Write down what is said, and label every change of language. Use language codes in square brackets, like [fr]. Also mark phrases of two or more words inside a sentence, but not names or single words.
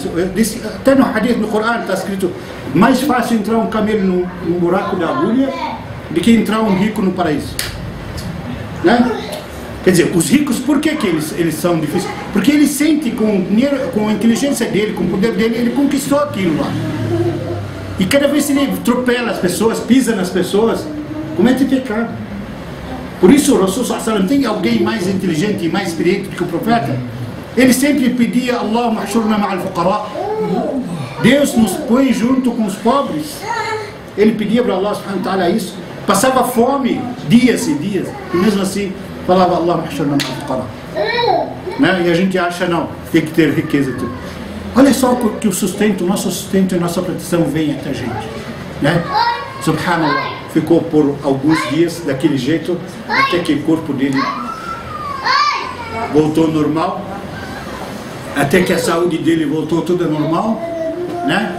[pt] Até no hadith, no Corão, está escrito, mais fácil entrar um camelo num buraco da agulha do que entrar um rico no paraíso, né? Quer dizer, os ricos, por que eles são difíceis? Porque ele sente com o dinheiro, com a inteligência dele, com o poder dele, ele conquistou aquilo lá. E cada vez que ele atropela as pessoas, pisa nas pessoas, comete pecado. Por isso o [ar] رسول صلى الله عليه وسلم, [pt] tem alguém mais inteligente e mais experiente do que o profeta? Ele sempre pedia, [ar] اللهم احشرنا مع الفقراء. [pt] Deus nos põe junto com os pobres. Ele pedia para [ar] الله سبحانه وتعالى [pt] isso. Passava fome dias e dias. E mesmo assim falava, [ar] اللهم احشرنا مع الفقراء. [pt] Né? E a gente acha, não, tem que ter riqueza. Tudo. Olha só que o sustento, nosso sustento e nossa proteção vem até a gente, né? Subhanallah, ficou por alguns dias daquele jeito, até que o corpo dele voltou ao normal, até que a saúde dele voltou tudo normal, né?